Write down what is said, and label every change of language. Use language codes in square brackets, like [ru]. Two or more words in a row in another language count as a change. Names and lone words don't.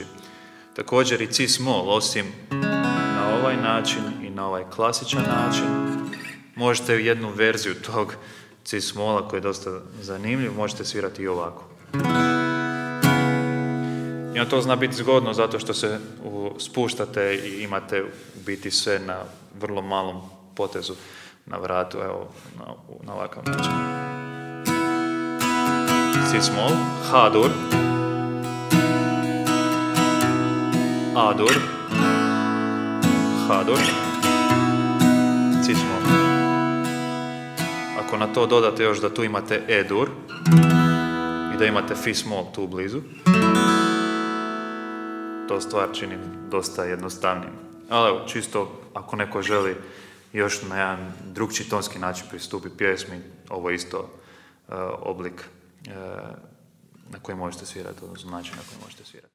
[hr] Također i cis moll, osim na ovaj način i na ovaj klasičan način, možete jednu verziju tog cis molla koji je dosta zanimljiv, možete svirati i ovako. I to zna biti zgodno zato što se spuštate i imate u biti sve na vrlo malom potezu na vratu, evo, na ovakav način. Cis moll, H-dur, A-dur, H-dur, cis moll. Ako na to dodate još da tu imate E-dur i da imate fis moll tu blizu, to stvar čini dosta jednostavnijim. Ali evo, čisto ako neko želi još na jedan drugčiji tonski način pristupi pjesmi, ovo je isto oblik na koji možete svirati, odnosno način na koji možete svirati.